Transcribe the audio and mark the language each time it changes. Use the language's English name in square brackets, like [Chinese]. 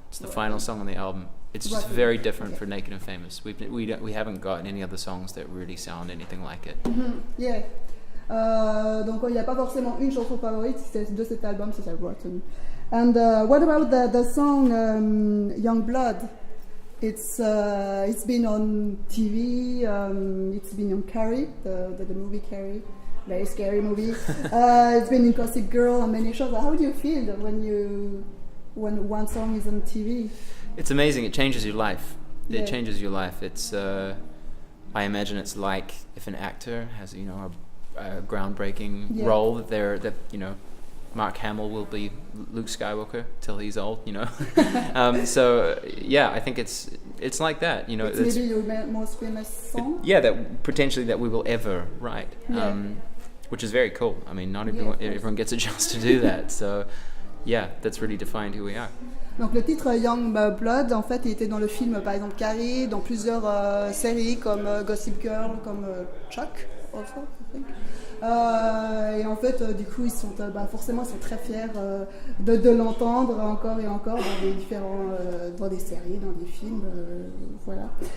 [English] It's the final song on the album. It's just very different for Naked and Famous. We haven't got any other songs that really sound anything like it. Yeah. [French] Donc il n'y a pas forcément une chanson favorite de cet album, c'est celle Rotten. [English] And what about the song Young Blood? It's been on TV. It's been on Carrie, the movie Carrie, very scary movie. It's been in Gossip Girl and many shows. How do you feel when one song is on TV? It's amazing. It changes your life. It changes your life. It's. I imagine it's like if an actor has a groundbreaking role that Mark Hamill will be Luke Skywalker till he's old. So yeah, I think it's like that. It's maybe your most famous song. That potentially that we will ever write. Which is very cool. I mean, not everyone gets a chance to do that. So yeah, that's really defined who we are. [French] Donc le titre Young Blood, en fait, il était dans le film, par exemple, Carrie, dans plusieurs séries comme Gossip Girl, comme Chuck, [English] also, I think. [French] Et en fait, du coup, ils sont très fiers de l'entendre encore et encore dans des séries, dans des films, voilà.